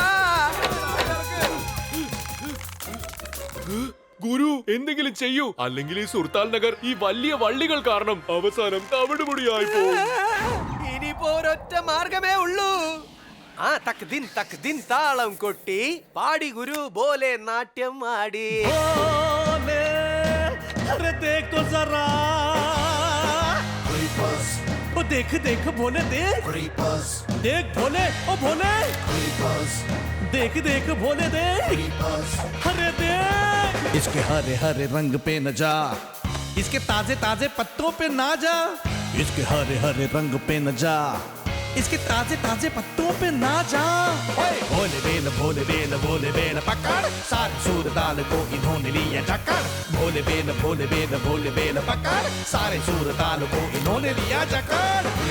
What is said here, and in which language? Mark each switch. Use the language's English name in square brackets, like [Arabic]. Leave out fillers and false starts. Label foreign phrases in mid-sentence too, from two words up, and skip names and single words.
[Malayalam] ഗുരു, എന്തെങ്കിലും ചെയ്യൂ, അല്ലെങ്കിൽ ഈ സുൽത്താൻ നഗർ ഈ വലിയ വള്ളികൾ കാരണം അവസാനം തവിടുപൊടിയായി പോകും. ഇനിയിപ്പോ ഒരൊറ്റ മാർഗമേ ഉള്ളൂ. ആ തക് ദിൻ താളം കൊട്ടി പാടി ഗുരു പോലെ നാട്യം ആടി. [Hindi] देख तो जरा ओ देख देख भोले देख देख भोले ओ भोले देख देख भोले देख अरे देख इसके हरे हरे रंग पे न जा इसके ताजे ताजे पत्तों पे ना जा इसके हरे हरे रंग पे न जा इसके ताजे ताजे पत्तों पे ना जा भोले बेल पकड़ सारे सूरदाल को इन्होंने लिया जकड़ भोले बेल पकड़ सारे सूरदाल को इन्होंने लिया जकड़